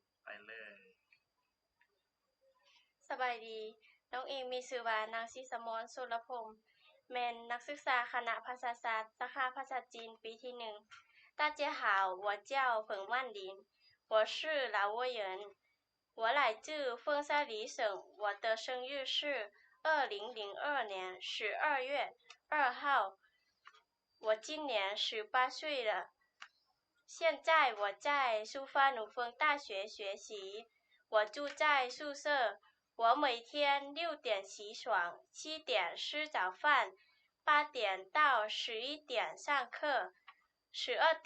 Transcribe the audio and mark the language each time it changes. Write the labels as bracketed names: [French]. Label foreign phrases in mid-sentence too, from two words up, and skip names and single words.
[Lao] ເລີຍ ສະບາຍດີນ້ອງເອງມີຊື່ວ່ານາງສີສະໝອນສຸລະພົງແມ່ນນັກສຶກສາຄະນະພາສາສາດສາຂາພາສາຈີນປີທີ1 [Chinese] 大家好我叫冯万林我是老挝人我来自凤山里省我的生日是2002年12月2 号我今年18岁了现在我在苏发努峰大学学习我住在宿舍我每天6点起床7点吃早饭8点到11点上课12点